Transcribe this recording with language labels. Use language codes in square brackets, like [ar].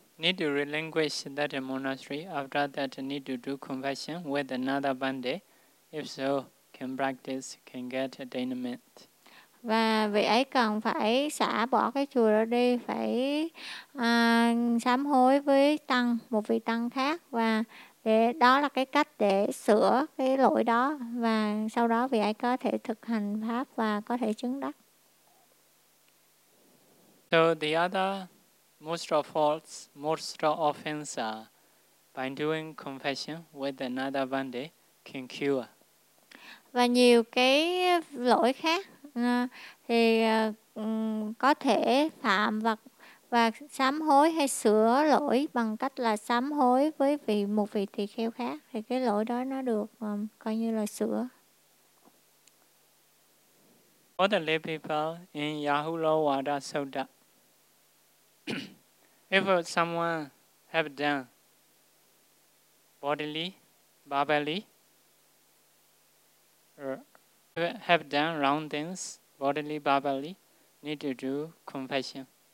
[en] Need to relinquish that monastery. After that, need to do confession with another bande. If so, can practice, can get attainment. [vi] Và vị ấy cần phải xả bỏ cái chùa đó đi, phải sám hối với tăng, một vị tăng khác, và để đó là cái cách để sửa cái lỗi đó, và sau đó vị ấy có thể thực hành pháp và có thể chứng đắc. [en] So the other most of faults, most of offense are by doing confession with another bande can cure. [vi] Và nhiều cái lỗi khác thì có thể phạm và sám hối hay sửa lỗi bằng cách là sám hối với một vị tỳ kheo khác, thì cái lỗi đó nó được coi như là sửa. [en] For the lay people in Yahulowada Sutta, if someone have done bodily, verbally, have done wrong things bodily, verbally, need to do confession.